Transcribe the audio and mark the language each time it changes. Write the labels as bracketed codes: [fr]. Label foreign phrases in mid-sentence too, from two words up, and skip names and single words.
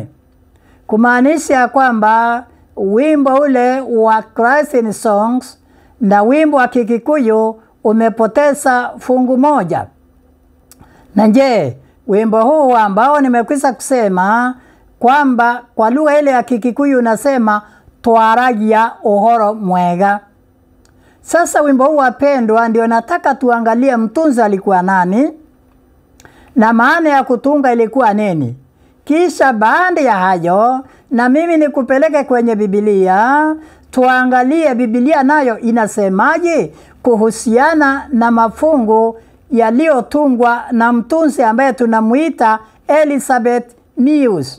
[sw] Kumaanisha kwamba wimbo ule wa Christ in Songs na wimbo wa Kikikuyu umepoteza fungu 1. Na je, wimbo huu ambao nimekwisha kusema kwamba kwa lugha ile ya Kikikuyu unasema [ki] twaragia uhoro mwega. [sw] Sasa wimbo huu wapendwa ndio nataka tuangalie mtunzi alikuwa nani na maana ya kutunga ilikuwa nini. Kisha baada ya hayo na mimi nikupeleke kwenye Biblia tuangalie Biblia nayo inasemaje kuhusiana na mafungu yaliyotungwa na mtunzi ambaye tunamuita Elizabeth Muse.